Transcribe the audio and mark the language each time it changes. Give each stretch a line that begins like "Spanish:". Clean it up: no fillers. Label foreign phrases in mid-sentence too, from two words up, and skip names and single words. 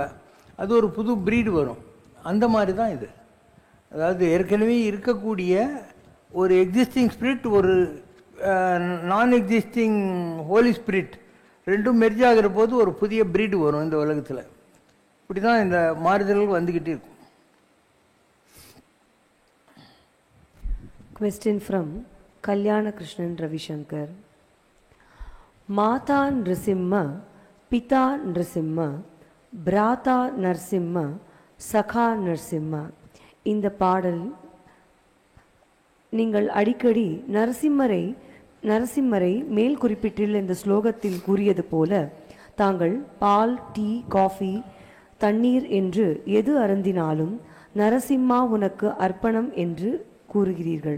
Tamil: அது ஒரு புது ப்ரீடு வரும். அந்த மாதிரி தான் இது. அதாவது ஏற்கனவே இருக்கக்கூடிய ஒரு
English: existing spirit,
Tamil: ஒரு
English: non existing holy spirit,
Tamil: ரெண்டும் மெர்ஜ் ஆகிற போது ஒரு புதிய ப்ரீடு வரும் இந்த உலகத்தில். இப்படி தான் இந்த மாறுதல்கள் வந்துக்கிட்டு இருக்கும்.
English: Question from Kalyana Krishnan Ravishankar.
Sanskrit: माता नृसिंह पिता नृसिंह भ्राता नृसिंह सखा नृसिंह.
Tamil: இந்த பாடல் நீங்கள் அடிக்கடி நரசிம்மரை மேல் குறிப்பிட்டுள்ள இந்த ஸ்லோகத்தில் கூறியது போல தாங்கள் பால், டீ, காஃபி, தண்ணீர் என்று எது அருந்தினாலும் நரசிம்மா உனக்கு அர்ப்பணம் என்று கூறுகிறீர்கள்.